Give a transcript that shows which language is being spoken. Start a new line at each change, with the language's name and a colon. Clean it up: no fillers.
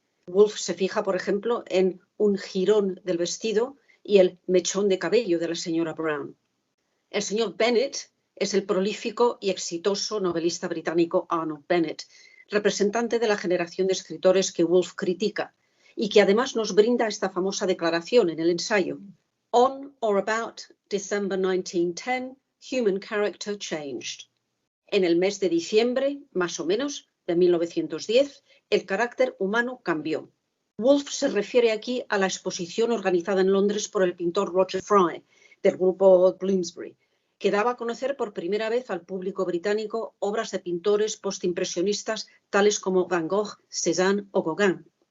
Spanish: Woolf se fija, por ejemplo, en un jirón del vestido y el mechón de cabello de la señora Brown. El señor Bennet es el prolífico y exitoso novelista británico Arnold Bennett, representante de la generación de escritores que Woolf critica y que además nos brinda esta famosa declaración en el ensayo.
English: On or about December 1910, human character changed.
Spanish: En el mes de diciembre, más o menos, de 1910, el carácter humano cambió. Woolf se refiere aquí a la exposición organizada en Londres por el pintor Roger Fry, del grupo Bloomsbury, que daba a conocer por primera vez al público británico obras de pintores postimpresionistas tales como Van Gogh, Cézanne o Gauguin.